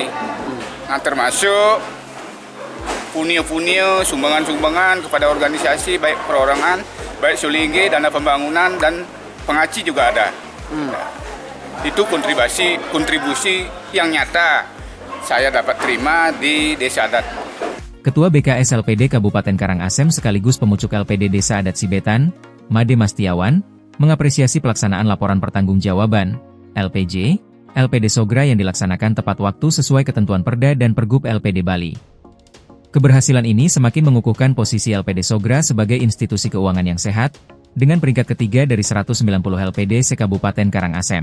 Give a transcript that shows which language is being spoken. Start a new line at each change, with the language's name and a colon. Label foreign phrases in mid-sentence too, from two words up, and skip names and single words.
Indonesian: Nah, termasuk punio-punio, sumbangan-sumbangan kepada organisasi, baik perorangan, baik Sulinge, dana pembangunan, dan pengaci juga ada. Itu kontribusi yang nyata saya dapat terima di desa adat. Ketua BKS LPD Kabupaten Karangasem sekaligus pemucuk LPD Desa Adat Sibetan, Made Mastiawan, mengapresiasi pelaksanaan laporan pertanggungjawaban (LPJ) LPD Sogra yang dilaksanakan tepat waktu sesuai ketentuan Perda dan Pergub LPD Bali. Keberhasilan ini semakin mengukuhkan posisi LPD Sogra sebagai institusi keuangan yang sehat, dengan peringkat ketiga dari 190 LPD se-Kabupaten Karangasem.